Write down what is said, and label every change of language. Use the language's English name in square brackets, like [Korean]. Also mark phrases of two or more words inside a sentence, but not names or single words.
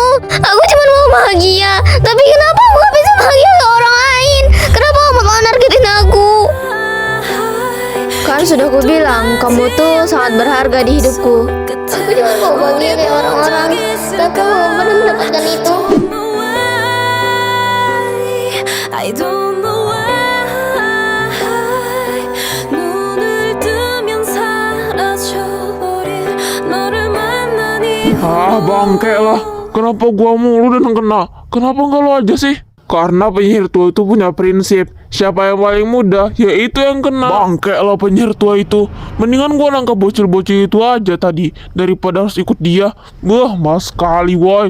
[Indonesian] Aku cuma mau bahagia. Tapi kenapa aku gak bisa bahagia ke orang lain? Kenapa kamu selalu nargetin aku? Kan sudah aku bilang, kamu tuh sangat berharga di hidupku. Aku cuma mau bahagia kayak orang-orang. Tapi aku gak pernah mendapatkan itu. [English] I don't know why [Korean] 눈을 뜨면 사라져버릴 너를 만나니 [Indonesian] Bangke lah. Kenapa gua mulu dan yang kena? Kenapa nggak lo aja sih? Karena penyihir tua itu punya prinsip, siapa yang paling muda, ya itu yang kena. Bangke lah penyihir tua itu. Mendingan gua nangkap bocil-bocil itu aja tadi, daripada harus ikut dia. Mas sekali woy.